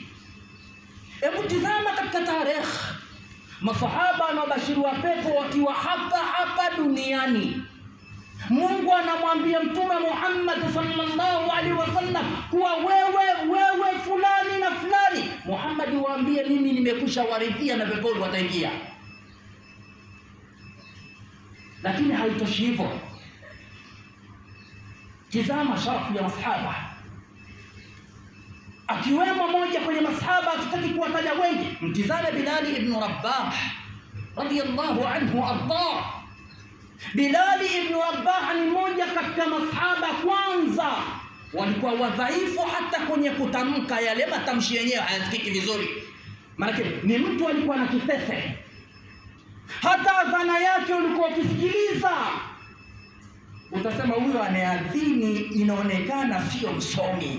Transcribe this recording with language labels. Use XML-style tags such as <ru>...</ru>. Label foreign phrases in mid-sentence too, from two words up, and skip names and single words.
<sw>Hebu tizama katika tarehe, masahaba na wabashiri wa pepo wakiwa hapa duniani, Mungu anamwambia Mtume Muhammad</sw> <ar>صلى الله عليه وسلم</ar> <sw>kuwa wewe fulani na fulani, Muhammad waambie mimi nimekwisha waridhia na peponi wataingia. Lakini haitoshi hivyo. Tizama sharafu ya masahaba, akiwemo moja kwenye masahaba, tutaki kuwataja wengi. Mtizame Bilal ibn Rabah</sw> <ar>رضي الله عنه</ar> <sw>arda. Bilal ibn Rabah ni moja katika masahaba kwanza walikuwa wadhaifu hata kwenye kutamka, yale matamshi yenyewe hayasikiki vizuri. Maana ni mtu alikuwa na kifefe, hata adhana yake ulikuwa ukisikiliza utasema huyo anayeadhini inaonekana sio msomi.</sw>